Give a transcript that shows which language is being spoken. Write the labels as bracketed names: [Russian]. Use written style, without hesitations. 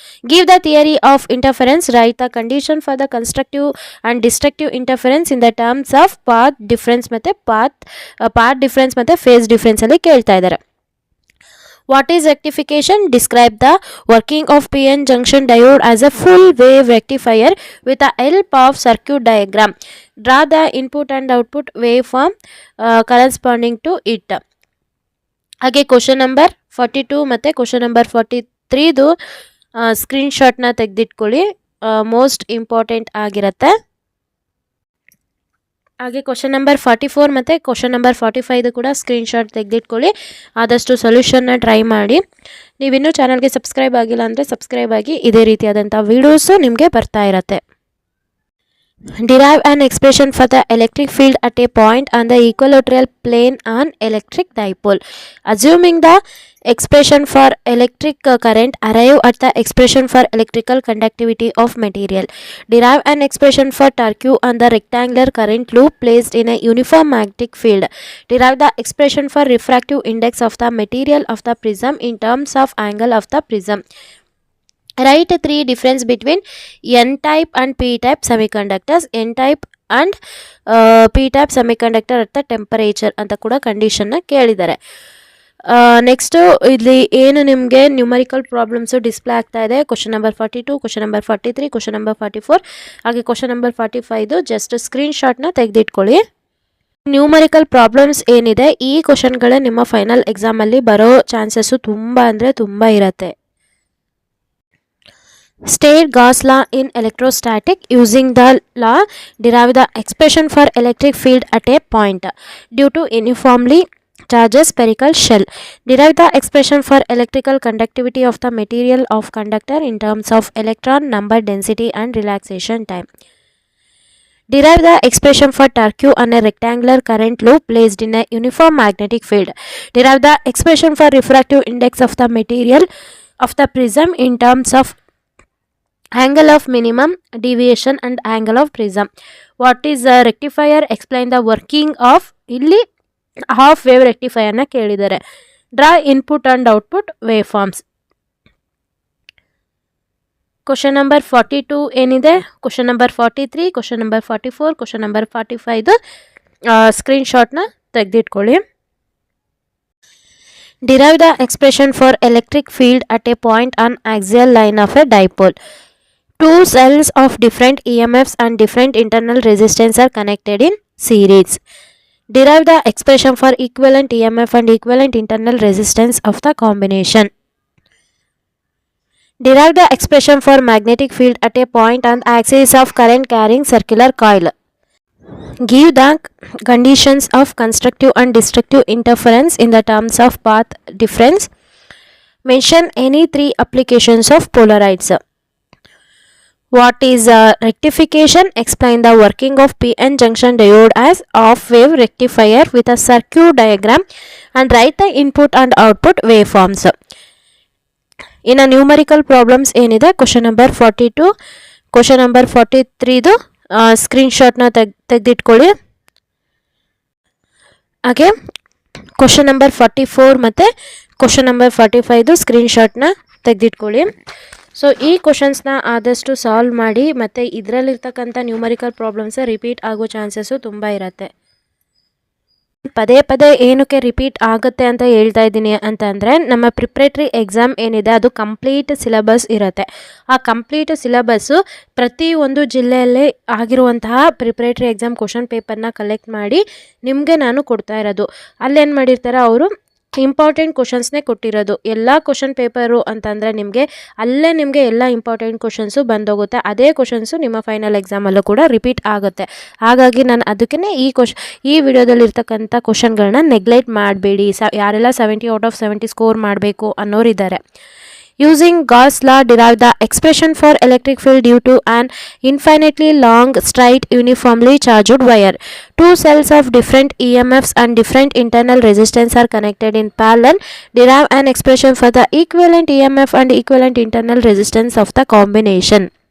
[English] Give the theory of interference. Write the condition for the constructive and destructive interference in the terms of path difference [Kannada] ಮತ್ತೆ [English] path difference ಮತ್ತೆ phase difference [Kannada] ಅಲ್ಲಿ ಕೇಳ್ತಾ ಇದ್ದಾರೆ. [English] What is rectification? Describe the working of PN junction diode as a full wave rectifier with the help of circuit diagram. Draw the input and output waveform corresponding to it. [Kannada] ಹಾಗೆ question number 42 ಮತ್ತು question number 43 ಸ್ಕ್ರೀನ್ಶಾಟ್ನ ತೆಗೆದಿಟ್ಕೊಳ್ಳಿ, most important ಆಗಿರುತ್ತೆ. ಹಾಗೆ question number 44 ಮತ್ತು question number 45 ಕೂಡ screenshot ತೆಗೆದಿಟ್ಕೊಳ್ಳಿ. ಆದಷ್ಟು ಸೊಲ್ಯೂಷನ್ನ try ಮಾಡಿ. ನೀವಿನ್ನೂ ಚಾನಲ್ಗೆ ಸಬ್ಸ್ಕ್ರೈಬ್ ಆಗಿಲ್ಲ ಅಂದರೆ ಸಬ್ಸ್ಕ್ರೈಬ್ ಆಗಿ, ಇದೇ ರೀತಿಯಾದಂಥ ವೀಡಿಯೋಸು ನಿಮಗೆ ಬರ್ತಾ ಇರುತ್ತೆ. [English] Derive an expression for the electric field at a point on the equilateral plane on electric dipole. Assuming the expression for electric current, arrive at the expression for electrical conductivity of material. Derive an expression for torque on the rectangular current loop placed in a uniform magnetic field. Derive the expression for refractive index of the material of the prism in terms of angle of the prism. Write 3 difference between N-type and P-type semiconductors. N-type and P-type semiconductor at the temperature [Kannada] ಅಂತ ಕೂಡ ಕಂಡೀಷನ್ನ ಕೇಳಿದ್ದಾರೆ. Next ಇಲ್ಲಿ ಏನು ನಿಮಗೆ numerical problems display ಆಗ್ತಾ ಇದೆ. Question number 42, question number 43, question number 44 ಹಾಗೆ question number 45 just ಸ್ಕ್ರೀನ್ಶಾಟ್ನ ತೆಗೆದಿಟ್ಕೊಳ್ಳಿ. Numerical problems ಏನಿದೆ ಈ ಕ್ವಶನ್ಗಳೇ ನಿಮ್ಮ ಫೈನಲ್ ಎಕ್ಸಾಮಲ್ಲಿ ಬರೋ ಚಾನ್ಸಸ್ಸು ತುಂಬ ಅಂದರೆ ತುಂಬ ಇರುತ್ತೆ. [English] State Gauss law in electrostatic. Using the law, derive the expression for electric field at a point due to uniformly charged spherical shell. Derive the expression for electrical conductivity of the material of conductor in terms of electron number, density and relaxation time. Derive the expression for torque on a rectangular current loop placed in a uniform magnetic field. Derive the expression for refractive index of the material of the prism in terms of angle of minimum deviation and angle of prism. What is a rectifier? Explain the working of [Kannada] ಇಲ್ಲಿ half wave ರೆಕ್ಟಿಫೈಯರ್ನ ಕೇಳಿದ್ದಾರೆ. [English] Draw input and output wave forms. [Kannada] Question number 42 ಏನಿದೆ, question number 43, question number 44, question number 45 ಸ್ಕ್ರೀನ್ಶಾಟ್ನ ತೆಗೆದಿಟ್ಕೊಳ್ಳಿ. [English] Derive the expression for electric field at a point on axial line of a dipole. Two cells of different EMFs and different internal resistance are connected in series. Derive the expression for equivalent EMF and equivalent internal resistance of the combination. Derive the expression for magnetic field at a point on axis of current carrying circular coil. Give the conditions of constructive and destructive interference in the terms of path difference. Mention any 3 applications of polarides. What is rectification? Explain the working of PN junction diode as off-wave rectifier with a circuit diagram and write the input and output waveforms. In a numerical problems [Kannada] ಏನಿದೆ, question number 42, question number 43 ಸ್ಕ್ರೀನ್ಶಾಟ್ನ ತೆಗೆದಿಟ್ಕೊಳ್ಳಿ. ಹಾಗೆ question number 44 ಮತ್ತು question number 45 ಸ್ಕ್ರೀನ್ಶಾಟ್ನ ತೆಗೆದಿಟ್ಕೊಳ್ಳಿ. So ಈ ಕ್ವಶನ್ಸ್ನ ಆದಷ್ಟು solve ಮಾಡಿ, ಮತ್ತು ಇದರಲ್ಲಿರ್ತಕ್ಕಂಥ numerical problems repeat ಆಗೋ chances ತುಂಬ ಇರುತ್ತೆ. ಪದೇ ಪದೇ ಏನಕ್ಕೆ ರಿಪೀಟ್ ಆಗುತ್ತೆ ಅಂತ ಹೇಳ್ತಾ ಇದ್ದೀನಿ ಅಂತಂದರೆ, ನಮ್ಮ ಪ್ರಿಪ್ರೇಟ್ರಿ ಎಕ್ಸಾಮ್ ಏನಿದೆ ಅದು ಕಂಪ್ಲೀಟ್ ಸಿಲೆಬಸ್ ಇರುತ್ತೆ. ಆ ಕಂಪ್ಲೀಟ್ ಸಿಲೆಬಸ್ಸು ಪ್ರತಿಯೊಂದು ಜಿಲ್ಲೆಯಲ್ಲೇ ಆಗಿರುವಂತಹ ಪ್ರಿಪ್ರೇಟ್ರಿ ಎಕ್ಸಾಮ್ ಕ್ವಶನ್ ಪೇಪರ್ನ ಕಲೆಕ್ಟ್ ಮಾಡಿ ನಿಮಗೆ ನಾನು ಕೊಡ್ತಾ ಇರೋದು. ಅಲ್ಲೇನು ಮಾಡಿರ್ತಾರೆ ಅವರು, ಇಂಪಾರ್ಟೆಂಟ್ ಕ್ವಶನ್ಸ್ನೇ ಕೊಟ್ಟಿರೋದು. ಎಲ್ಲ ಕ್ವಶನ್ ಪೇಪರು ಅಂತಂದರೆ ಅಲ್ಲೇ ನಿಮಗೆ ಎಲ್ಲ ಇಂಪಾರ್ಟೆಂಟ್ ಕ್ವಶನ್ಸು ಬಂದೋಗುತ್ತೆ. ಅದೇ ಕ್ವಶನ್ಸು ನಿಮ್ಮ ಫೈನಲ್ ಎಕ್ಸಾಮಲ್ಲೂ ಕೂಡ ರಿಪೀಟ್ ಆಗುತ್ತೆ. ಹಾಗಾಗಿ ನಾನು ಅದಕ್ಕೇ ಈ ವಿಡಿಯೋದಲ್ಲಿರ್ತಕ್ಕಂಥ ಕ್ವಶನ್ಗಳನ್ನ ನೆಗ್ಲೆಕ್ಟ್ ಮಾಡಬೇಡಿ. ಯಾರೆಲ್ಲ 70/70 ಸ್ಕೋರ್ ಮಾಡಬೇಕು ಅನ್ನೋರಿದ್ದಾರೆ. [English] Using Gauss law, derive the expression for electric field due to an infinitely long, straight, uniformly charged wire. Two cells of different EMFs and different internal resistance are connected in parallel. Derive an expression for the equivalent EMF and equivalent internal resistance of the combination.